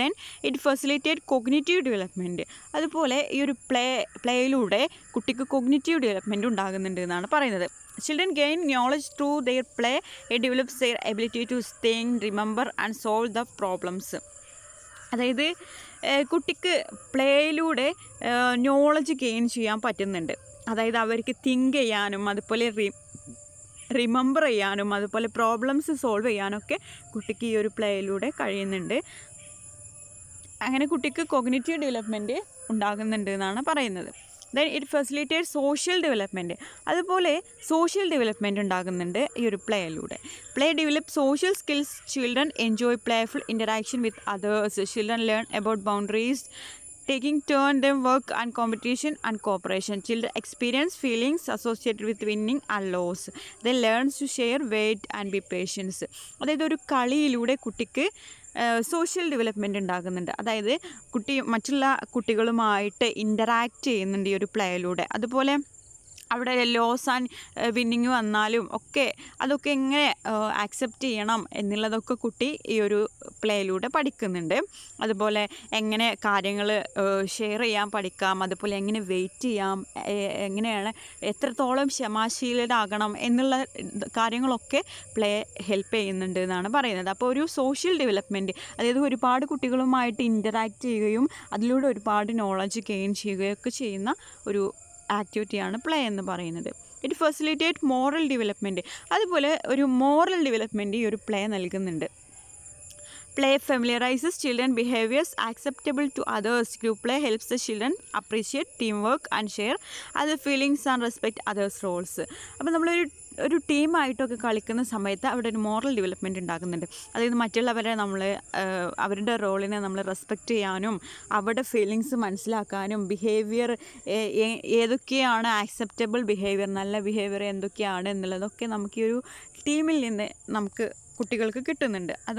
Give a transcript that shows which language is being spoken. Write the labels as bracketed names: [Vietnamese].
[English] Then it facilitate cognitive development. [Malayalam] അതുപോലെ ഈ ഒരു പ്ലേയിലൂടെ കുട്ടിക്ക് കോഗ്നിറ്റീവ് ഡെവലപ്മെൻറ്റ് ഉണ്ടാകുന്നുണ്ട് എന്നാണ് പറയുന്നത്. [English] Children gain knowledge through their play. It develops their ability to think, remember and solve the problems. [Malayalam] അതായത് കുട്ടിക്ക് പ്ലേയിലൂടെ നോളജ് ഗെയിൻ ചെയ്യാൻ പറ്റുന്നുണ്ട്. അതായത് അവർക്ക് തിങ്ക് ചെയ്യാനും അതുപോലെ റിമെമ്പർ ചെയ്യാനും അതുപോലെ പ്രോബ്ലംസ് സോൾവ് ചെയ്യാനൊക്കെ കുട്ടിക്ക് ഈ ഒരു പ്ലേയിലൂടെ കഴിയുന്നുണ്ട്. അങ്ങനെ കുട്ടിക്ക് കോഗ്നിറ്റീവ് ഡെവലപ്മെൻറ്റ് ഉണ്ടാകുന്നുണ്ട് എന്നാണ് പറയുന്നത്. [English] Then it facilitate social development. [Malayalam] അതുപോലെ സോഷ്യൽ ഡെവലപ്മെൻറ്റ് ഉണ്ടാകുന്നുണ്ട് ഈ ഒരു പ്ലേയിലൂടെ. [English] Play develop social skills. Children enjoy playful interaction with others. Children learn about boundaries, taking turn them work and competition and cooperation. Children experience feelings associated with winning and loss. They learn to share, wait and be patient. [Malayalam] അതായത് ഒരു കളിയിലൂടെ കുട്ടിക്ക് social development ഉണ്ടാകുന്നുണ്ട്. അതായത് കുട്ടി മറ്റുള്ള കുട്ടികളുമായിട്ട് interact ചെയ്യുന്നുണ്ട് ഈ ഒരു പ്ലേയിലൂടെ. അതുപോലെ അവിടെ ലോസ് ആൻഡ് വിന്നിങ് വന്നാലും അതൊക്കെ എങ്ങനെ ആക്സെപ്റ്റ് ചെയ്യണം എന്നുള്ളതൊക്കെ കുട്ടി ഈ ഒരു പ്ലേയിലൂടെ പഠിക്കുന്നുണ്ട്. അതുപോലെ എങ്ങനെ കാര്യങ്ങൾ ഷെയർ ചെയ്യാൻ പഠിക്കാം, അതുപോലെ എങ്ങനെ വെയിറ്റ് ചെയ്യാം, എങ്ങനെയാണ് എത്രത്തോളം ക്ഷമാശീലരാകണം എന്നുള്ള കാര്യങ്ങളൊക്കെ പ്ലേ ഹെൽപ്പ് ചെയ്യുന്നുണ്ട് എന്നാണ് പറയുന്നത്. അപ്പോൾ ഒരു സോഷ്യൽ ഡെവലപ്മെൻറ്റ്, അതായത് ഒരുപാട് കുട്ടികളുമായിട്ട് ഇൻ്ററാക്റ്റ് ചെയ്യുകയും അതിലൂടെ ഒരുപാട് നോളജ് ഗെയിൻ ചെയ്യുകയൊക്കെ ചെയ്യുന്ന ഒരു ആക്ടിവിറ്റിയാണ് പ്ലേ എന്ന് പറയുന്നത്. [English] It facilitate moral development. [Malayalam] അതുപോലെ ഒരു മോറൽ ഡെവലപ്മെൻറ്റ് ഈ ഒരു പ്ലേ നൽകുന്നുണ്ട്. [English] Play familiarizes children behaviors acceptable to others. Group play helps the children appreciate teamwork and share other feelings and respect others' roles. [Malayalam] അപ്പോൾ നമ്മളൊരു ടീമായിട്ടൊക്കെ കളിക്കുന്ന സമയത്ത് അവിടെ ഒരു മോറൽ ഡെവലപ്മെൻറ്റ് ഉണ്ടാകുന്നുണ്ട്. അതായത് മറ്റുള്ളവരെ അവരുടെ റോളിനെ നമ്മൾ റെസ്പെക്റ്റ് ചെയ്യാനും അവരുടെ ഫീലിങ്സ് മനസ്സിലാക്കാനും ബിഹേവിയർ ഏതൊക്കെയാണ് ആക്സെപ്റ്റബിൾ ബിഹേവിയർ, നല്ല ബിഹേവിയർ എന്തൊക്കെയാണ് എന്നുള്ളതൊക്കെ നമുക്ക് ഈ ഒരു ടീമിൽ നിന്ന് നമുക്ക് കുട്ടികൾക്ക് കിട്ടുന്നുണ്ട്.